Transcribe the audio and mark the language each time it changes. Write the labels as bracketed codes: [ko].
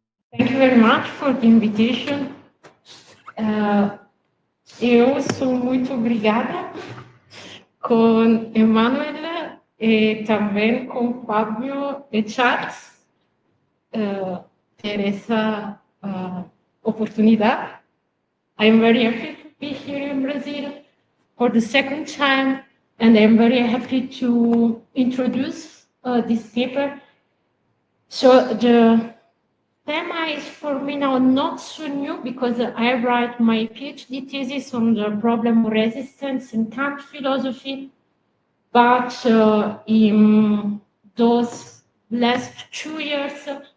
[en] Thank you very much for the invitation. [pt] Eu sou muito obrigada com Emanuel e também com Fábio e Charles ter essa oportunidade. [en] I am very happy to be here in Brazil for the second time, and I'm very happy to introduce this paper. So the theme is for me now not so new because I write my PhD thesis on the problem of resistance in Kant philosophy, but in those last 2 years,